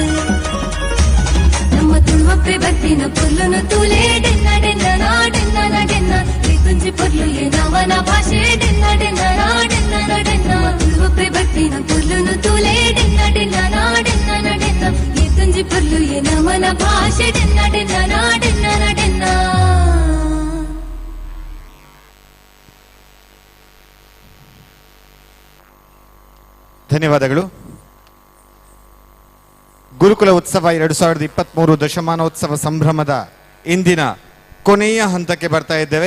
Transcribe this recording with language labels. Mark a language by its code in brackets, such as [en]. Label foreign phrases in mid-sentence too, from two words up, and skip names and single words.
[tcy] ನಮ್ಮ ತುಳುವಪ್ಪೆ ಬರ್ಪಿನ ಪೊರ್ಲುನು ತೂಲೆ ಡೆನ್ನ ಡೆನ್ನ ನಾ ಡೆನ್ನ ಡೆನ್ನ ಈ ತುಂಜಿ ಪೊರ್ಲು ಏ ನಮನ ಭಾಷೆ ಡೆನ್ನ ಡೆನ್ನ ನಾ ಡೆನ್ನ ಡೆನ್ನ ತುಳುವಪ್ಪೆ ಬರ್ಪಿನ ಪೊರ್ಲುನು ತೂಲೆ ಡೆನ್ನ ಡೆನ್ನ ನಾ ಡೆನ್ನ ಡೆನ್ನ ಈ ತುಂಜಿ ಪೊರ್ಲು ಏ ನಮನ ಭಾಷೆ ಡೆನ್ನ ಡೆನ್ನ ನಾ ಡೆನ್ನ ಡೆನ್ನ [kn] ಧನ್ಯವಾದಗಳು. ಗುರುಕುಲ ಉತ್ಸವ 2023 ದಶಮಾನೋತ್ಸವ ಸಂಭ್ರಮದ ಇಂದಿನ ಕೊನೆಯ ಹಂತಕ್ಕೆ ಬರ್ತಾ ಇದ್ದೇವೆ.